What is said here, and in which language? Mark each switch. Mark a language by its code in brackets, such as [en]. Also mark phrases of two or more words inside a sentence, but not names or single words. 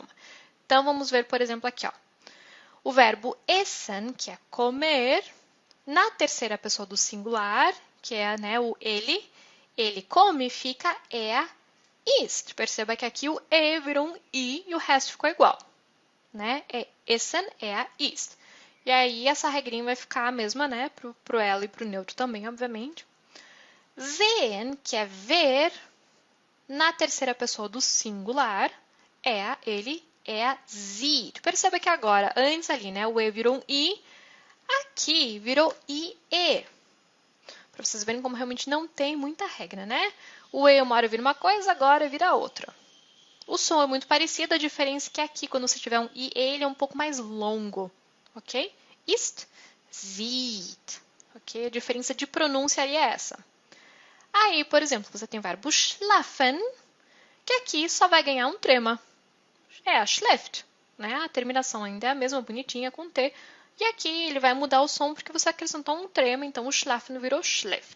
[pt] Então vamos ver, por exemplo, aqui, ó. O verbo essen, que é comer, na terceira pessoa do singular, que é né, o ele come, fica ist. Perceba que aqui o e virou um i e o resto ficou igual. Né? [de] Essen, ist. [pt] E aí essa regrinha vai ficar a mesma, né? Pro ela e pro neutro também, obviamente. Sehen, que é ver, na terceira pessoa do singular, ele sieht. Perceba que agora, antes ali, né? O e virou um i, aqui virou ie. Para vocês verem como realmente não tem muita regra, né? O e uma hora vira uma coisa, agora vira outra. O som é muito parecido, a diferença é que aqui, quando você tiver um ie, ele é um pouco mais longo, ok? [de] Ist, sieht, [pt] ok? A diferença de pronúncia ali é essa. Aí, por exemplo, você tem o verbo schlafen, que aqui só vai ganhar um trema. É a schläft, né? A terminação ainda é a mesma, bonitinha, com T. E aqui ele vai mudar o som porque você acrescentou um trema, então o schlafen virou schläft.